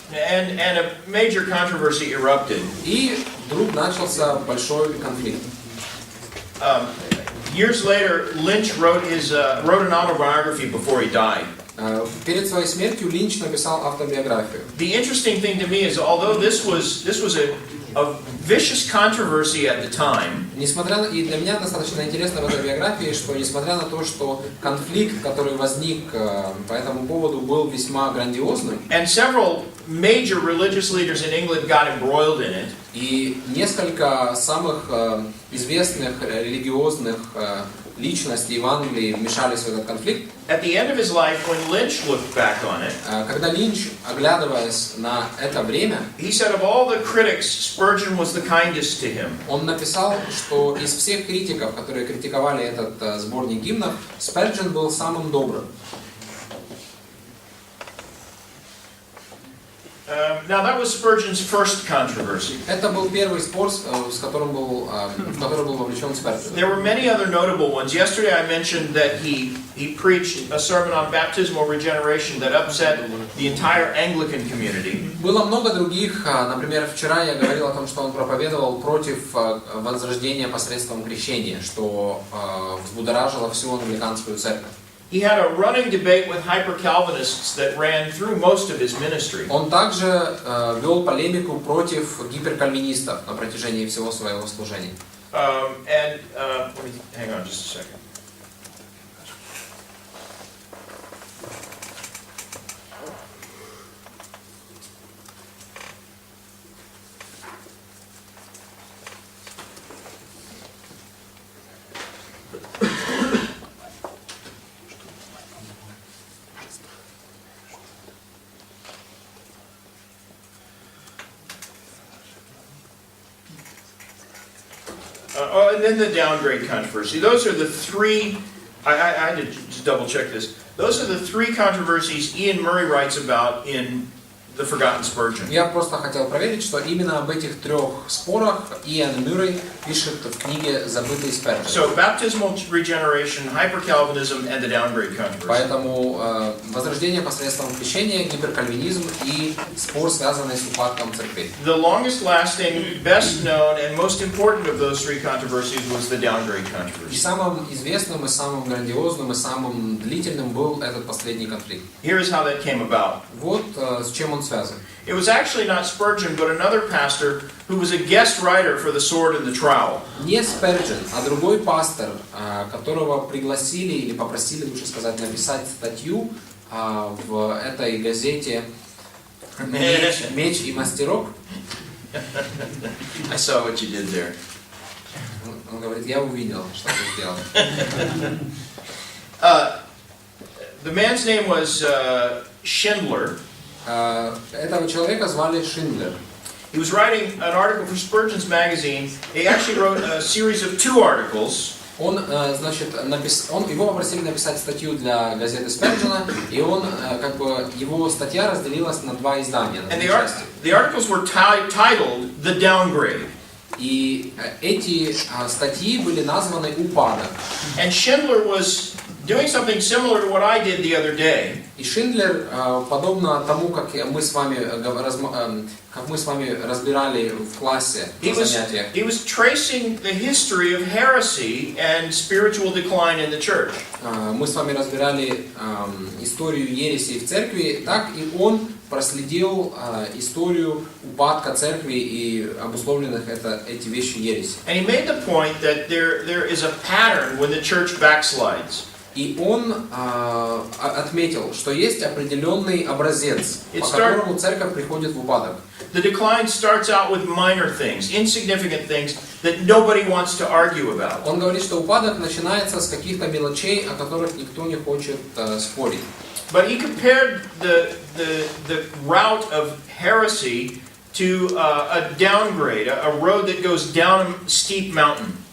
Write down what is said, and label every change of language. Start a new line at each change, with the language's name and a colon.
English: And a major controversy erupted.
Russian: И вдруг начался большой конфликт.
English: Years later, Lynch wrote an autobiography before he died.
Russian: Перед своей смертью Линч написал автобиографию.
English: The interesting thing to me is, although this was a vicious controversy at the time,
Russian: Несмотря на, и для меня достаточно интересно в этой биографии, что несмотря на то, что конфликт, который возник по этому поводу, был весьма грандиозным,
English: and several major religious leaders in England got embroiled in it,
Russian: и несколько самых известных религиозных личностей в Англии вмешались в этот конфликт.
English: at the end of his life, when Lynch looked back on it,
Russian: Когда Линч, оглядываясь на это время,
English: he said of all the critics, Spurgeon was the kindest to him.
Russian: он написал, что из всех критиков, которые критиковали этот сборник гимнов, Сперджен был самым добрым.
English: Now that was Spurgeon's first controversy.
Russian: Это был первый спор, в который был вовлечен Сперджен.
English: There were many other notable ones. Yesterday I mentioned that he preached a sermon on baptismal regeneration that upset the entire Anglican community.
Russian: Было много других. Например, вчера я говорил о том, что он проповедовал против возрождения посредством крещения, что взбудоражило всю англиканскую церковь.
English: He had a running debate with hyper-Calvinists that ran through most of his ministry.
Russian: Он также вел полемику против гиперкальвинистов на протяжении всего своего служения.
English: Let me hang on just a second. And then the downgrade controversy. Those are the three, I had to just double check this. Those are the three controversies Ian Murray writes about in The Forgotten Spurgeon.
Russian: Я просто хотел проверить, что именно об этих трех спорах Иоанн Мюррей пишет в книге «Забытый Сперджен».
English: So, baptismal regeneration, hyper-Calvinism, and the downgrade controversy.
Russian: Поэтому возрождение посредством крещения, гиперкальвинизм и спор, связанный с упадком церкви.
English: The longest lasting, best known, and most important of those three controversies was the downgrade
Russian: И
English: controversy.
Russian: самым известным, и самым грандиозным, и самым длительным был этот последний конфликт.
English: Here is how that came about.
Russian: Вот с чем он связан.
English: It was actually not Spurgeon, but another pastor who was a guest writer for The Sword and the Trowel.
Russian: Не Сперджен, а другой пастор, которого пригласили или попросили, лучше сказать, написать статью в этой газете «Меч и мастерок».
English: I saw what you did there.
Russian: Он говорит, я увидел, что ты сделал.
English: The man's name was Schindler.
Russian: Этого человека звали Шиндлер.
English: He was writing an article for Spurgeon's magazine. He actually wrote a series of 2 articles.
Russian: Он, значит, его попросили написать статью для газеты Сперджена, и он, как бы, его статья разделилась на 2 издания.
English: And the articles were titled "The Downgrade."
Russian: И эти статьи были названы «Упадок».
English: And Schindler was doing something similar to what I did the other day.
Russian: И Шиндлер, подобно тому, как мы с вами разбирали в классе на занятиях,
English: He was tracing the history of heresy and spiritual decline in the church.
Russian: Мы с вами разбирали историю ереси в церкви, так и он проследил историю упадка церкви и обусловленных эти вещи ереси.
English: And he made the point that there is a pattern when the church backslides.
Russian: И он отметил, что есть определенный образец, по которому церковь приходит в упадок.
English: the decline starts out with minor things, insignificant things that nobody wants to argue about.
Russian: Он говорит, что упадок начинается с каких-то мелочей, о которых никто не хочет спорить.
English: But he compared the route of heresy to a downgrade, a road that goes down a steep mountain.